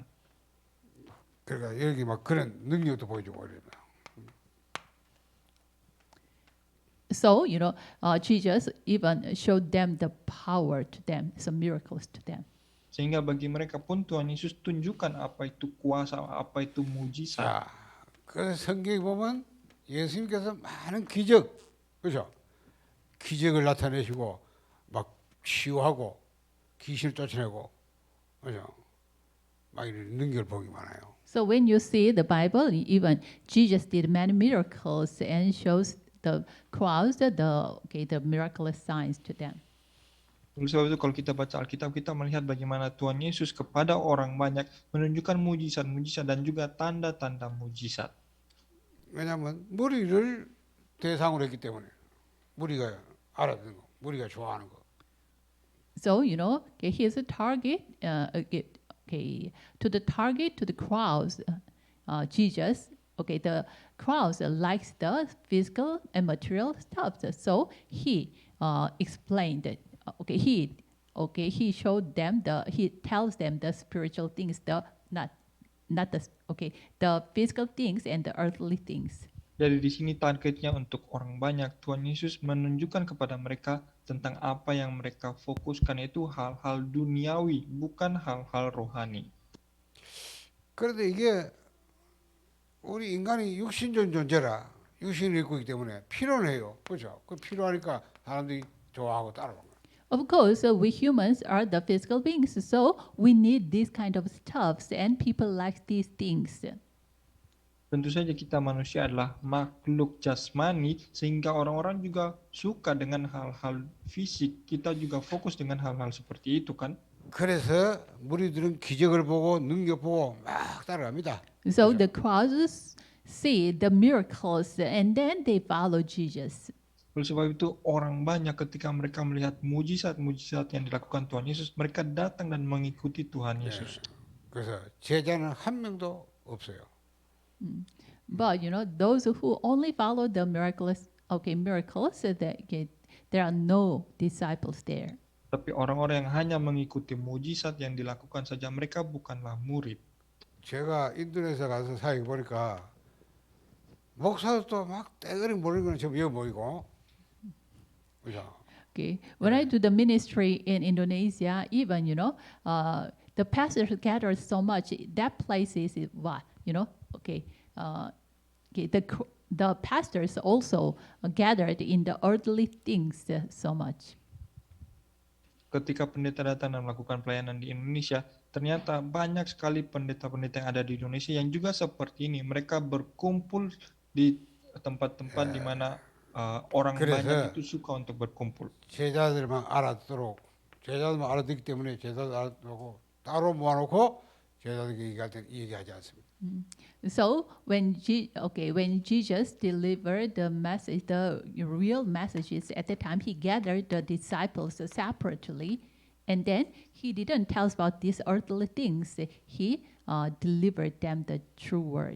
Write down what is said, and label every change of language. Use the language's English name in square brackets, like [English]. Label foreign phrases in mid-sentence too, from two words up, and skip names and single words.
[Korean] 그러니까 여기 막 그런 능력도 보여주고 그래요. [English] So Jesus even showed them the power to them, some miracles to them. [Indonesian] Sehingga bagi mereka pun Tuhan Yesus tunjukkan apa itu kuasa, apa itu mujizat. [Korean] 자, 그 성경에 보면 예수님께서 많은 기적, 그렇죠? 기적을 나타내시고 막 치유하고 귀신을 쫓아내고, 그렇죠? 막 이런 능력을 보기 많아요. [English] So when you see the Bible, even Jesus did many miracles and shows the crowds the miraculous signs to them. [Indonesian] Oleh sebab itu kalau kita baca Alkitab, kita melihat bagaimana Tuhan Yesus kepada orang banyak menunjukkan mujizat-mujizat dan juga tanda-tanda mujizat. [Korean] 왜냐하면 무리를 대상으로 했기 때문에 무리가 알아듣는 거, 무리가 좋아하는 거. [English] So here's a target. To the target, to the crowds, Jesus. Okay, the crowds likes the physical and material stuff. So he explained it. He showed them he tells them the spiritual things, the physical things and the earthly things. [Indonesian] Jadi di sini targetnya untuk orang banyak. Tuhan Yesus menunjukkan kepada mereka tentang apa yang mereka fokuskan, yaitu hal-hal duniawi, bukan hal-hal rohani. [Korean] 그런데 이게 우리 인간이 육신적 존재라 육신을 입고 있기 때문에 필요해요. 그렇죠? 그 필요하니까 사람들이 좋아하고 따라오는 거예요. [English] Of course, we humans are the physical beings, so we need this kind of stuffs, and people like these things. [Indonesian] Tentu saja kita manusia adalah makhluk jasmani, sehingga orang-orang juga suka dengan hal-hal fisik. Kita juga fokus dengan hal-hal seperti itu kan. [Korean] 그래서 무리들은 기적을 보고 능력 보고 막 따라갑니다. [English] So the crowds see the miracles and then they follow Jesus. [Indonesian] Oleh sebab itu orang banyak ketika mereka melihat mujizat-mujizat yang dilakukan Tuhan Yesus, mereka datang dan mengikuti Tuhan Yesus. [Korean] 그래서 제자는 한 명도 없어요. [English] But those who only follow the miracles, there are no disciples there. [Indonesian] Tapi orang-orang yang hanya mengikuti mujizat yang dilakukan saja, mereka bukanlah murid. [Korean] 제가 인도네시아 가서 사역해 보니까 목사도 막 떼거리 모르는 거는 좀 여기 보이고, 그죠? [English] Okay, when I do the ministry in Indonesia, even the pastors gathered so much. That place is what the pastors also gathered in the earthly things so much. [Indonesian] Ketika pendeta datang dan melakukan pelayanan di Indonesia, ternyata banyak sekali pendeta-pendeta yang ada di Indonesia yang juga seperti ini. Mereka berkumpul di tempat-tempat di mana orang [Korean] 그래서 [Indonesian] banyak itu suka untuk berkumpul. [Korean] 제자들만 알아듣기 때문에 제자들 알아듣고 따로 모아놓고 제자들에게 얘기하지 않습니다. [English] So when Jesus delivered the message, the real messages at the time, he gathered the disciples separately, and then he didn't tell us about these earthly things. He delivered them the true word.